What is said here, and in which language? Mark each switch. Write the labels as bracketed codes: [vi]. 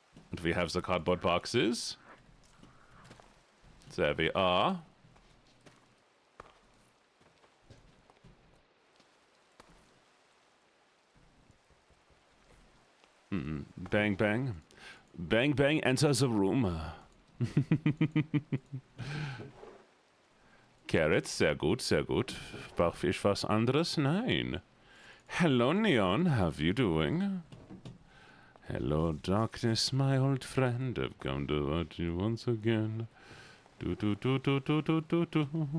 [en] And we have the cardboard boxes. There we are. Bang, bang. Bang, bang, enter the room. [de] Carrots, sehr gut, sehr gut. Brauche ich was anderes? Nein. [en] Hello, Neon, how you doing? Hello, darkness, my old friend. I've come to watch you once again. Do do do do do do do do.